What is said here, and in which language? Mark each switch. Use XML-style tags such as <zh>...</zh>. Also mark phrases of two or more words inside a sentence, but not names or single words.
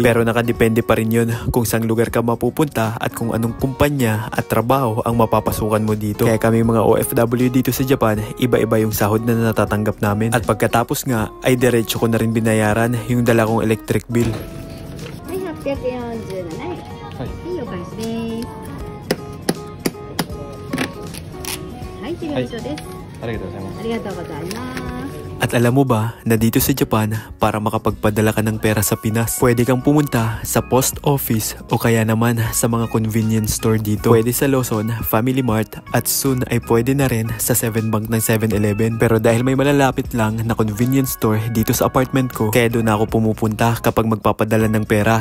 <tl>Pero nakadepende pa rin yun kung saang lugar ka mapupunta at kung anong kumpanya at trabaho ang mapapasukan mo dito. Kaya kami mga OFW dito sa Japan, iba-iba yung sahod na natatanggap namin. At pagkatapos nga ay diretso ko na rin binayaran yung dala kong</tl> <en>electric bill.</en> <ja>Ay, 847 円。はい、お返しです。はい、手紙書です。ありがとうございます。ありがとうございます。</ja> <tl>At alam mo ba na dito sa Japan, para makapagpadala ka ng pera sa Pinas, pwede kang pumunta sa</tl> <en>post office</en> <tl>o kaya naman sa mga</tl> <en>convenience store</en> <tl>dito. Pwede sa Lawson, Family Mart at soon ay pwede na rin sa 7bank ng 7-Eleven. Pero dahil may malalapit lang na</tl> <en>convenience store</en> <tl>dito sa apartment ko, kaya doon ako pumupunta kapag magpapadala ng pera.</tl>